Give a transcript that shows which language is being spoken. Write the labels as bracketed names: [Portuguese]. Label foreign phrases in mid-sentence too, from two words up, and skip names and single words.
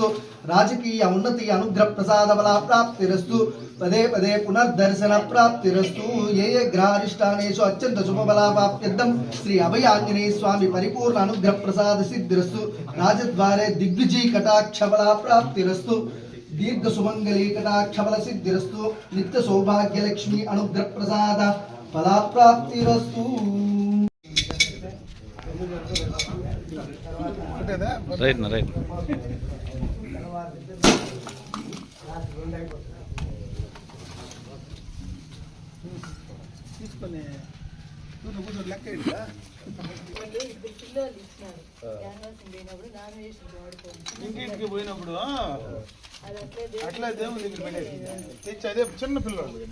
[Sanskrit] राजकीय उन्नति अनुग्रह प्रसाद फला प्राप्तिरस्तु पदे पदे पुनर्दर्शन प्राप्तिरस्तु ये ग्रहारिष्टानेषु अत्यंत शुभफलाप्त्यर्थं श्री अभयांजनेय स्वामी परिपूर्ण अनुग्रह प्रसाद सिद्धिरस्तु राजद्वारे दिग्विजय कटाक्षफला प्राप्तिरस्तु दीर्घ सुमंगली कटाक्षफल सिद्धिरस्तु नित्य सौभाग्य लक्ष्मी अनुग्रह प्रसाद फला प्राप्तिरस्तु। [Telugu] రైట్ నా రైట్ తీసుకొని కూర్చో లెక్క ఏంటా ఇంటికి పోయినప్పుడు అట్లా దేవుని దగ్గర పెట్టేది తెచ్చి అదే చిన్న పిల్లలు